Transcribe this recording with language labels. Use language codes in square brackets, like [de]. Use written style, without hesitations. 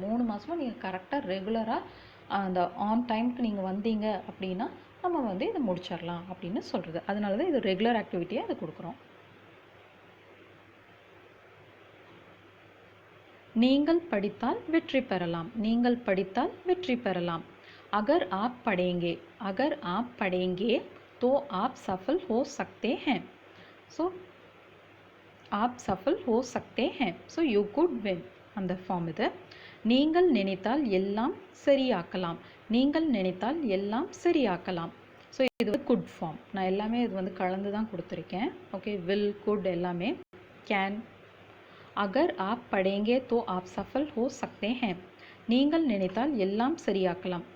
[ta] 3 மாதமாக நீங்கள் கரெக்டாக ரெகுலராக அந்த ஆன் டைமுக்கு நீங்கள் வந்தீங்க அப்படின்னா நம்ம வந்து இதை முடிச்சிடலாம் அப்படின்னு சொல்கிறது. அதனால தான் இது ரெகுலர் ஆக்டிவிட்டியாக இதை கொடுக்குறோம். நீங்கள் படித்தால் வெற்றி பெறலாம், நீங்கள் படித்தால் வெற்றி பெறலாம். [hi] अगर आप पढ़ेंगे, अगर आप पढ़ेंगे तो आप सफल हो सकते हैं. So आप सफल हो सकते हैं. [en] So you could win. [ta] அந்த ஃபார்ம் இது. நீங்கள் நினைத்தால் எல்லாம் சரியாக்கலாம், நீங்கள் நினைத்தால் எல்லாம் சரியாக்கலாம். ஸோ இது வந்து குட் ஃபார்ம். நான் எல்லாமே இது வந்து கலந்து தான் கொடுத்துருக்கேன். ஓகே, வில், குட் எல்லாமே. கேன். [hi] அகர் ஆப் படேங்கே தோ ஆப் சஃபல் ஹோ சக்தே ஹேன், [ta] நீங்கள் நினைத்தால் எல்லாம் சரியாக்கலாம்.